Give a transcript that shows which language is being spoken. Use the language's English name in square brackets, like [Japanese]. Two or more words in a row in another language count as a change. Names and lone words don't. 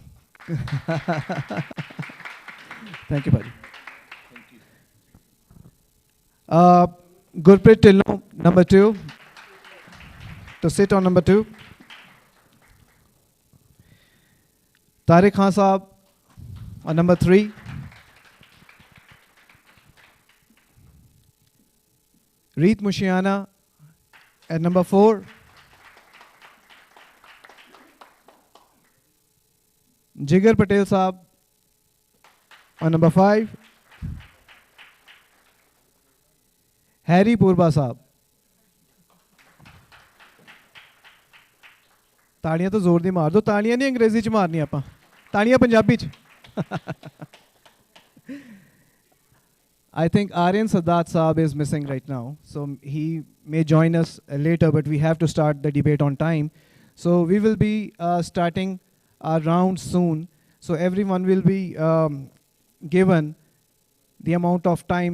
[English] Thank you, buddy. Gurpreet Tillo, number 2, to sit on number 2. Tariq Khan Saab on number 3. Reet Mushiana at number 4. Jigar Patel Saab on number 5. Harry Purba Saab. [Punjabi] ਤਾੜੀਆਂ ਤਾਂ ਜ਼ੋਰ ਦੀ ਮਾਰ ਦਿਓ. ਤਾੜੀਆਂ ਨਹੀਂ ਅੰਗਰੇਜ਼ੀ ਚ ਮਾਰਨੀ ਆਪਾਂ. ਤਾੜੀਆਂ ਪੰਜਾਬੀ ਚ. [English] I think Aryan Sadat Saab is missing right now, so he may join us later, but we have to start the debate on time. So we will be starting our round soon, so everyone will be given the amount of time.